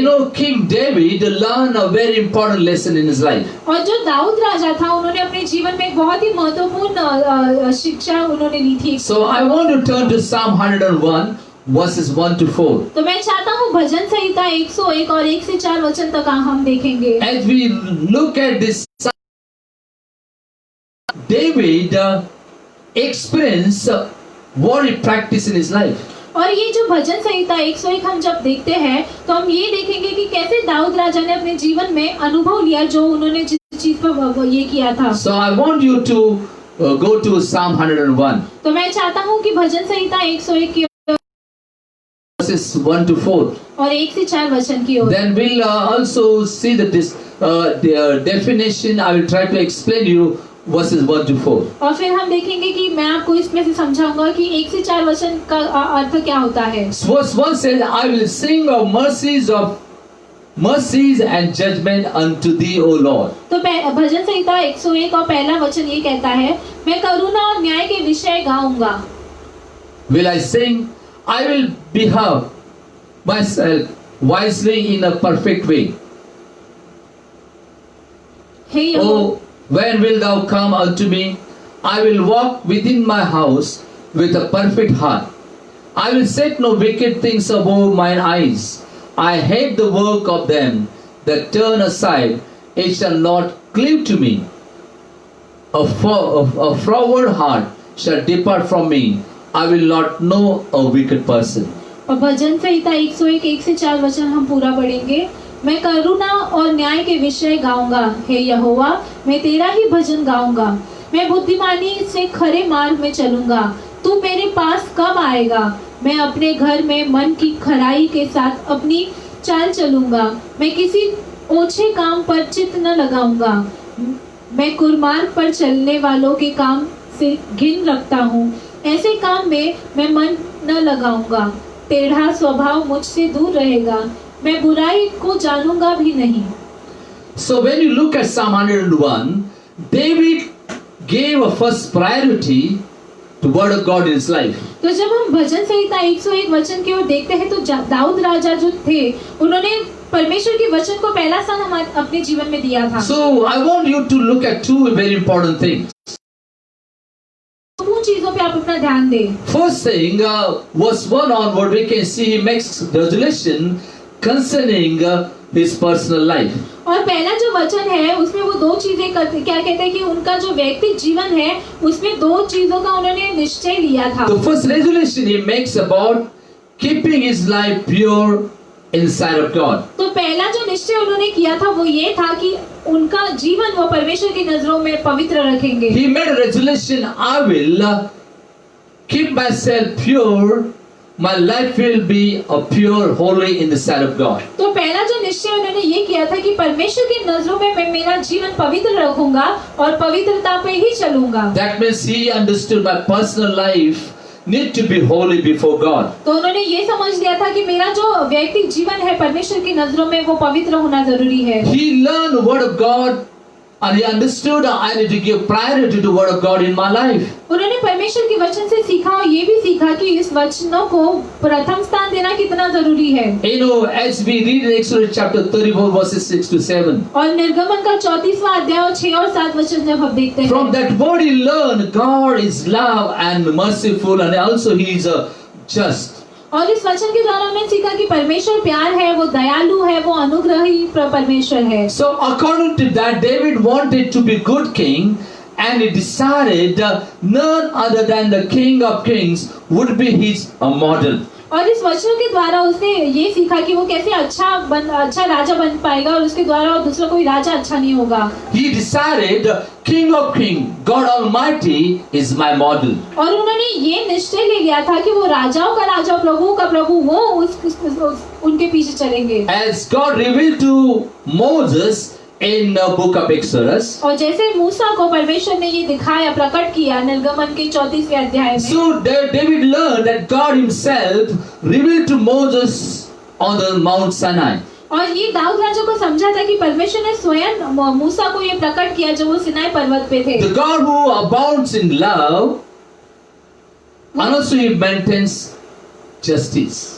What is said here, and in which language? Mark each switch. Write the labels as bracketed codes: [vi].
[en] You know, King David learned a very important lesson in his life. [hi] और जो दाऊद राजा था उन्होंने अपने जीवन में एक बहुत ही महत्वपूर्ण शिक्षा उन्होंने ली थी। [en] So I want to turn to Psalm 101 verses 1 to 4. [hi] तो मैं चाहता हूँ भजन संहिता 101 और 1 से 4 वचन तक हम देखेंगे। [en] As we look at this, David experienced what he practiced in his life. [hi] और ये जो भजन संहिता 101 हम जब देखते हैं तो हम ये देखेंगे कि कैसे दाऊद राजा ने अपने जीवन में अनुभव लिया जो उन्होंने जिस चीज पर ये किया था। [en] So I want you to go to Psalm 101, [hi] तो मैं चाहता हूँ कि भजन संहिता 101 की [en] verses 1 to 4. [hi] और 1 से 4 वचन की ओर। [en] Then we'll also see the definition. I will try to explain you verses 1 to 4. [hi] और फिर हम देखेंगे कि मैं आपको इसमें से समझाऊंगा कि 1 से 4 वचन का अर्थ क्या होता है। [en] Verse 1 says, I will sing of mercies and judgment unto thee, O Lord. [hi] तो भजन संहिता 101 और पहला वचन ये कहता है, मैं करुणा और न्याय के विषय गाऊंगा। [en] Will I sing? I will behave myself wisely in a perfect way. [hi] Hey Jehovah, [en] Oh, when wilt thou come unto me? I will walk within my house with a perfect heart. I will set no wicked things above mine eyes. I hate the work of them that turn aside. It shall not cleave to me. A froward heart shall depart from me. I will not know a wicked person. [hi] और भजन संहिता 101 1 से 4 वचन हम पूरा पढ़ेंगे। मैं करुणा और न्याय के विषय गाऊंगा। हे यहोवा, मैं तेरा ही भजन गाऊंगा। मैं बुद्धिमानी से खरे मार्ग में चलूंगा। तू मेरे पास कब आएगा? मैं अपने घर में मन की खराई के साथ अपनी चाल चलूंगा। मैं किसी ओछे काम पर चित्त न लगाऊंगा। मैं कुर्मार्ग पर चलने वालों के काम से घिन रखता हूँ। ऐसे काम में मैं मन न लगाऊंगा। टेढ़ा स्वभाव मुझसे दूर रहेगा। मैं बुराई को जानूंगा भी नहीं। [en] So when you look at Psalm 101, David gave a first priority to word of God in his life. [hi] तो जब हम भजन संहिता 101 वचन की ओर देखते हैं तो दाऊद राजा जो थे उन्होंने परमेश्वर के वचन को पहला स्थान हमारे अपने जीवन में दिया था। [en] So I want you to look at two very important things. [hi] उन चीजों पे आप अपना ध्यान दें। [en] First thing, verse 1 onward, we can see he makes resolution concerning his personal life. [hi] और पहला जो वचन है उसमें वो दो चीजें करते, क्या कहते हैं कि उनका जो व्यक्तिगत जीवन है उसमें दो चीजों का उन्होंने निश्चय लिया था। [en] The first resolution he makes about keeping his life pure in the sight of God. [hi] तो पहला जो निश्चय उन्होंने किया था वो ये था कि उनका जीवन वो परमेश्वर की नजरों में पवित्र रखेंगे। [en] He made a resolution, I will keep myself pure. My life will be a pure, holy in the sight of God. [hi] तो पहला जो निश्चय उन्होंने ये किया था कि परमेश्वर की नजरों में मैं मेरा जीवन पवित्र रखूंगा और पवित्रता पे ही चलूंगा। [en] That means he understood my personal life need to be holy before God. [hi] तो उन्होंने ये समझ लिया था कि मेरा जो व्यक्तिगत जीवन है परमेश्वर की नजरों में वो पवित्र होना जरूरी है। [en] He learned the word of God and he understood I need to give priority to the word of God in my life. [hi] उन्होंने परमेश्वर के वचन से सीखा और ये भी सीखा कि इस वचनों को प्रथम स्थान देना कितना जरूरी है। [en] You know, as we read in Exodus chapter 34 verses 6 to 7. [hi] और निर्गमन का 34वां अध्याय और 6 और 7 वचन जब हम देखते हैं। [en] From that word he learned God is love and merciful and also he is just. [hi] और इस वचन के द्वारा हमने सीखा कि परमेश्वर प्यार है, वो दयालु है, वो अनुग्रही परमेश्वर है। [en] So according to that, David wanted to be good king, and he decided none other than the King of Kings would be his model. [hi] और इस वचन के द्वारा उसने ये सीखा कि वो कैसे अच्छा राजा बन पाएगा और उसके द्वारा और दूसरा कोई राजा अच्छा नहीं होगा। [en] He decided King of Kings, God Almighty is my model. [hi] और उन्होंने ये निश्चय ले लिया था कि वो राजाओं का राजा, प्रभु का प्रभु, वो उनके पीछे चलेंगे। [en] As God revealed to Moses in the book of Exodus. [hi] और जैसे मूसा को परमेश्वर ने ये दिखाया, प्रकट किया निर्गमन के 34वें अध्याय में। [en] So David learned that God himself revealed to Moses on the Mount Sinai. [hi] और ये दाऊद राजा को समझा था कि परमेश्वर ने स्वयं मूसा को ये प्रकट किया जब वो सिनाई पर्वत पे थे। [en] The God who abounds in love and also he maintains justice.